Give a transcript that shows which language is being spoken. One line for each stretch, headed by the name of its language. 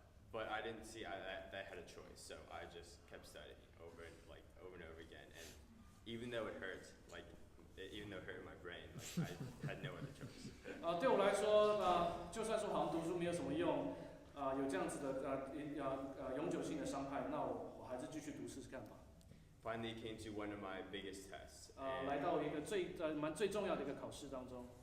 English: But I didn't see that I had a choice, so I just kept studying over and over again. And even though it hurt, even though it hurt my brain, I had no other choice.
Chinese: 对我来说，就算说好像读书没有什么用，有这样子的永久性的伤害，那我还是继续读试试看吧。
English: Finally came to one of my biggest tests.
Chinese: 来到一个最重要的一个考试当中。